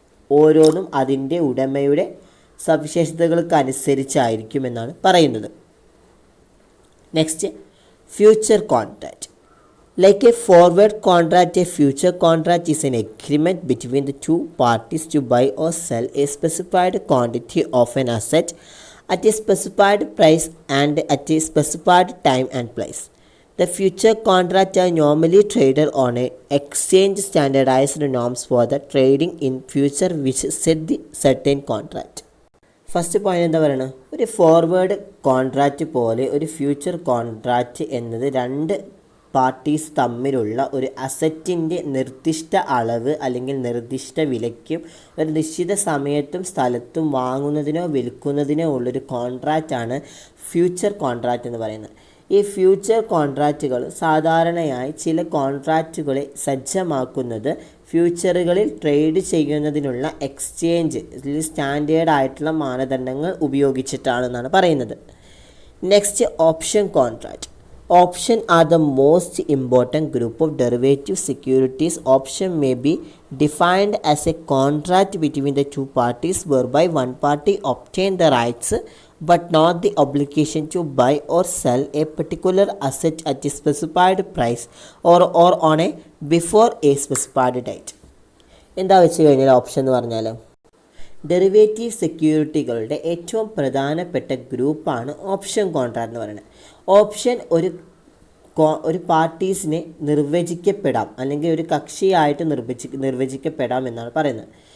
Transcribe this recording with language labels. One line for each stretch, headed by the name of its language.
Malayalam: ഓരോന്നും അതിൻ്റെ ഉടമയുടെ സവിശേഷതകൾക്കനുസരിച്ചായിരിക്കുമെന്നാണ് പറയുന്നത്. Next, future contract.
English: Like a forward contract, a future contract is an agreement between the two parties to buy or sell a specified quantity of an asset at a specified price and at a specified time and place. The future contracts are normally traded on an exchange standardized norms for the trading in future which set the certain contract.
Malayalam: First point എന്താ പറയുന്നത്? ഒരു forward contract പോലെ ഒരു future contract എന്നത് രണ്ട് parties തമ്മിലുള്ള ഒരു അസറ്റിൻ്റെ നിർദ്ദിഷ്ട അളവ് അല്ലെങ്കിൽ നിർദ്ദിഷ്ട വിലയ്ക്കും ഒരു നിശ്ചിത സമയത്തും സ്ഥലത്തും വാങ്ങുന്നതിനോ വിൽക്കുന്നതിനോ ഉള്ളൊരു കോൺട്രാക്റ്റാണ് ഫ്യൂച്ചർ കോൺട്രാക്റ്റ് എന്ന് പറയുന്നത്. ഈ ഫ്യൂച്ചർ കോൺട്രാക്റ്റുകൾ സാധാരണയായി ചില കോൺട്രാക്റ്റുകളെ സജ്ജമാക്കുന്നത് ഫ്യൂച്ചറുകളിൽ ട്രേഡ് ചെയ്യുന്നതിനുള്ള എക്സ്ചേഞ്ച് സ്റ്റാൻഡേർഡ് ആയിട്ടുള്ള മാനദണ്ഡങ്ങൾ ഉപയോഗിച്ചിട്ടാണെന്നാണ് പറയുന്നത്. Next, option contract.
English: Option are the most important group of derivative securities. Option may be defined as a contract between the two parties whereby one party obtains the rights but not the obligation to buy or sell a particular asset at a specified price or on a before a specified date.
Malayalam: എന്താ വെച്ച് കഴിഞ്ഞാൽ option എന്ന് പറഞ്ഞാൽ derivative സെക്യൂരിറ്റികളുടെ ഏറ്റവും പ്രധാനപ്പെട്ട ഗ്രൂപ്പാണ് option contract എന്ന് പറയുന്നത്. ഓപ്ഷൻ ഒരു പാർട്ടീസിനെ നിർവചിക്കപ്പെടാം അല്ലെങ്കിൽ ഒരു കക്ഷിയായിട്ട് നിർവചിക്കപ്പെടാം എന്നാണ് പറയുന്നത്.